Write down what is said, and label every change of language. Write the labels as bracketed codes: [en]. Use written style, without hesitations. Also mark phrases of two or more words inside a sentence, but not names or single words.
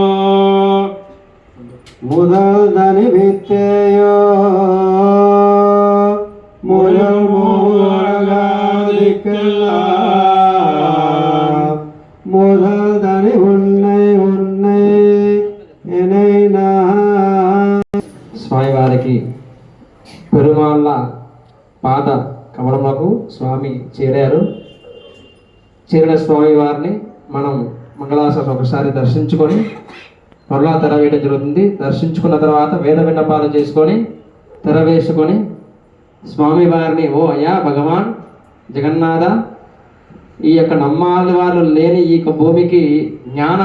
[ta] முதல் தனி வித்தேயோ முதல் மூலகாதிக்கெல்லாம் முதல் தனி உன்னை உன்னை என்னை நான் [te] స్వామివారికి పెరుమాళ్ళ పాద కమలములకు స్వామి చేరారు. చేరిన స్వామివారిని మనం మంగళాశాసనం ఒకసారి దర్శించుకొని మరలా తెర వేయడం జరుగుతుంది. దర్శించుకున్న తర్వాత వేద విన్నపాలు చేసుకొని తెర వేసుకొని స్వామివారిని ఓ అయ్యా భగవాన్ జగన్నాథ, ఈ యొక్క నమ్మాలి వాళ్ళు లేని ఈ యొక్క భూమికి జ్ఞానం